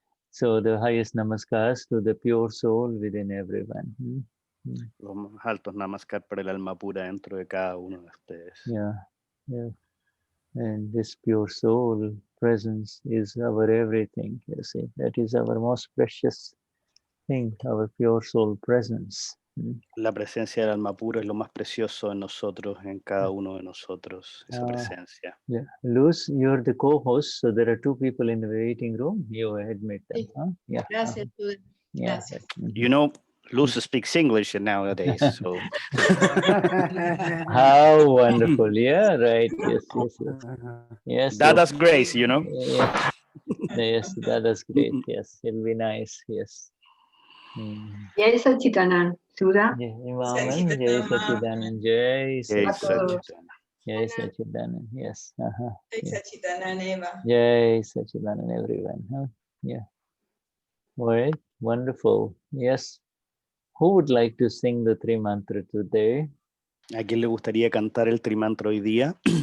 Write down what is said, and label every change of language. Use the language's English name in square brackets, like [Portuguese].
[English] So, the highest namaskars to the pure soul within everyone. [Spanish] Los más altos namaskar para el alma pura dentro de cada uno de ustedes. [English] Yeah. And this pure soul presence is our everything, you see. That is our most precious thing, our pure soul presence. [Spanish] La presencia del alma pura es lo más precioso en nosotros, en cada uno de nosotros, esa presencia. [English] Yeah, Luz, you're the co-host, so there are two people in the waiting room. You admit them, huh? Yeah. [Spanish] Gracias, [English] Yeah. [Spanish] gracias. [English] You know, Luz speaks English nowadays, so. How wonderful! Yeah, right. Yes. Dada's grace, you know. Yes, Dada's great. Yes, it'll be nice. Yes. [Sanskrit] Jai Sachidanand, Shuddha. Jai Sachidanand, Jai Sachidanand. Jai Sachidanand, yes. Jai Sachidanand, Eva. Jai Sachidanand, [English] everyone. Huh? Yeah. All right, wonderful. Yes. Who would like to sing the Tri Mantra today? [Spanish] ¿A quién le gustaría cantar el trimantra hoy día?